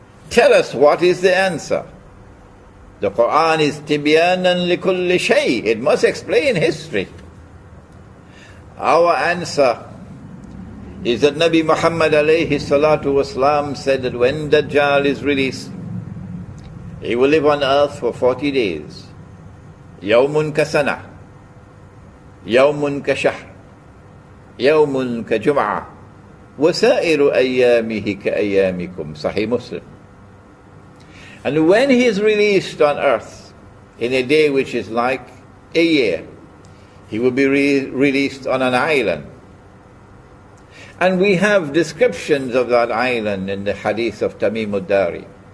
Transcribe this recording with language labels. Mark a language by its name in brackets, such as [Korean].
[English] Tell us what is the answer. The Quran is [Arabic] tibyanan likulli shay. [English] It must explain history. Our answer is that Nabi Muhammad alayhi salatu wasalam said that when Dajjal is released, he will live on earth for 40 days. [Arabic] يوم كسنة يوم كشهر يوم كجمعة وسائر أيامه كأيامكم Sahih Muslim. [English] And when he is released on earth in a day which is like a year, he will be released on an island. And we have descriptions of that island in the hadith of Tamim ad-Dari.